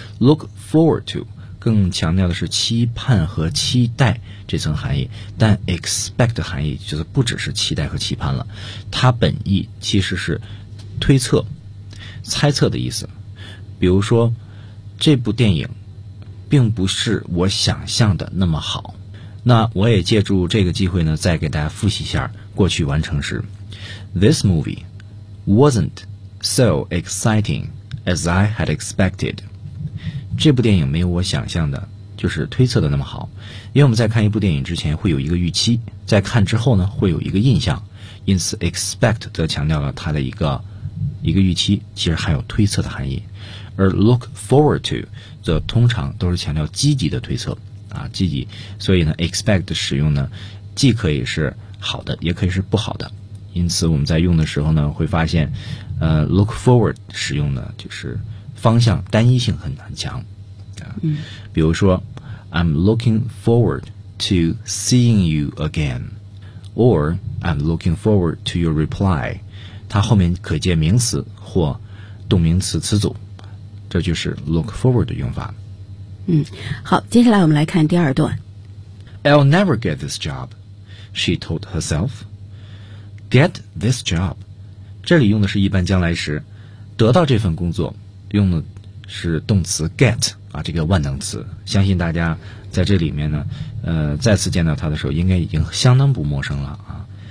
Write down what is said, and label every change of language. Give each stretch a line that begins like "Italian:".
Chinese: look forward to 更强调的是期盼和期待这层含义，但 expect 的含义就是不只是期待和期盼了，它本意其实是推测猜测的意思。比如说这部电影并不是我想象的那么好，那我也借助这个机会呢再给大家复习一下过去完成时。
English: This movie wasn't so exciting as I had expected.
Chinese: 这部电影没有我想象的，就是推测的那么好。因为我们在看一部电影之前会有一个预期，在看之后呢会有一个印象，因此 expect 则强调了它的一个预期，其实含有推测的含义。而 look forward to 则通常都是强调积极的推测啊，积极。所以呢 expect 的使用呢既可以是好的也可以是不好的，因此我们在用的时候呢会发现look forward 使用呢就是方向单一性很强。比如说
English: I'm looking forward to seeing you again, or I'm looking forward to your reply,
Chinese: 它后面可接名词或动名词词组，这就是 look forward 的用法。好，接下来我们来看第二段。
English: I'll never get this job, she told herself.
Chinese: Get this job， 这里用的是一般将来时，得到这份工作用的是动词 get 啊，这个万能词，相信大家在这里面呢再次见到它的时候应该已经相当不陌生了啊。